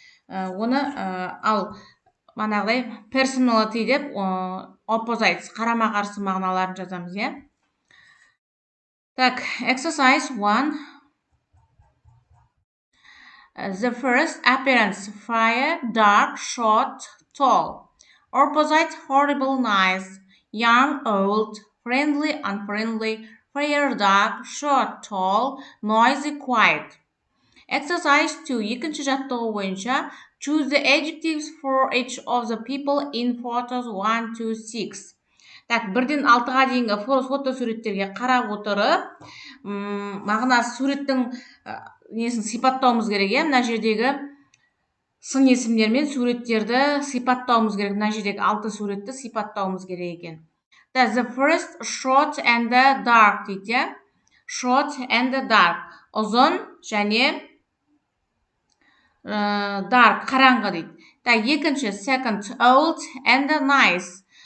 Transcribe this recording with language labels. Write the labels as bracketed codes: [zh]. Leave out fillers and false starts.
[kk] Оны ал манағыдай personality деп opposites қарама-қарсы мағыналарын жазамыз, Так, [en] exercise 1. The first appearance: fair, dark, short, tall. Opposite: horrible, nice, young, old, friendly, unfriendly, fair, dark, short, tall, noisy, quiet. Exercise 2. [kk] Екінші жаттығу бойынша [en] choose the adjectives for each of the people in photos 1 to 6. [kk] Так, 1-6-ға дейінгі фотосуреттерге қарап отырып, мағынасы суреттің несін сипаттауымыз керек, мына жердегі сын есімдер мен суреттерді сипаттауымыз керек. Мына жердегі 6 суретті сипаттауымыз керек екен. [en] The first, short and the dark [kk] дейді. [en] Short and the dark. [kk] Ұзын және dark, қараңғы дейді. Екінші, second, old and nice.